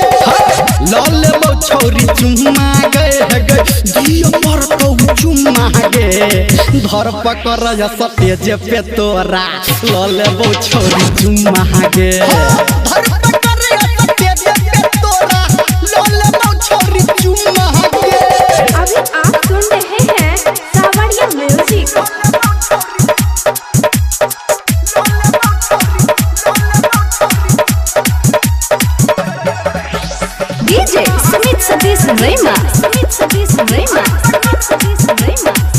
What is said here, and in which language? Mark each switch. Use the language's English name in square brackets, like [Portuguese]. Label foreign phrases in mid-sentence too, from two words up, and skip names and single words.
[Angika] ल लेबौ छोरी चुम्मा गे गे दियो पर तो चुम्मा गे। धर पकर या स्टेज पे तोरा ल लेबौ छोरी चुम्मा गे। धर पकर या स्टेज पे तोरा ल लेबौ छोरी चुम्मा गे। [Hindi] अभी आप सुन रहे हैं सावरिया म्यूजिक। डीजे सुमित सतीश रैमा, सुमित सतीश रैमा, सुमित सतीश रैमा।